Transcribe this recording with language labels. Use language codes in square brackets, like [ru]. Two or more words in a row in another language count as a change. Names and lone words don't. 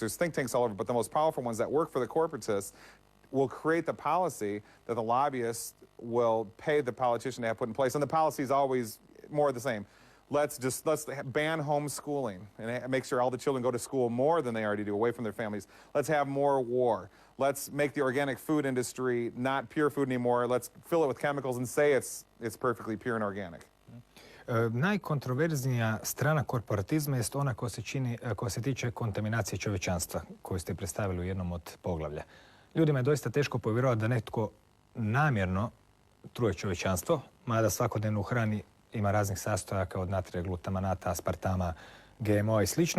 [en] There's think tanks all over, but the most powerful ones that work for the corporatists will create the policy that the lobbyists will pay the politician to have put in place, and the policy is always more of the same. let's ban homeschooling and make sure all the children go to school more than they already do, away from their families. Let's have more war. Let's make the organic food industry not pure food anymore. Let's fill it with chemicals and say it's perfectly pure and organic. [hr] Najkontroverznija strana korporatizma jest ona koja se tiče kontaminacije čovječanstva, koju ste predstavili u jednom od poglavlja. Ljudima je doista teško povjerovati da netko namjerno truje čovječanstvo, mada svakodnevno u hrani ima raznih sastojaka od natrija, glutamanata, aspartama, GMO i slično.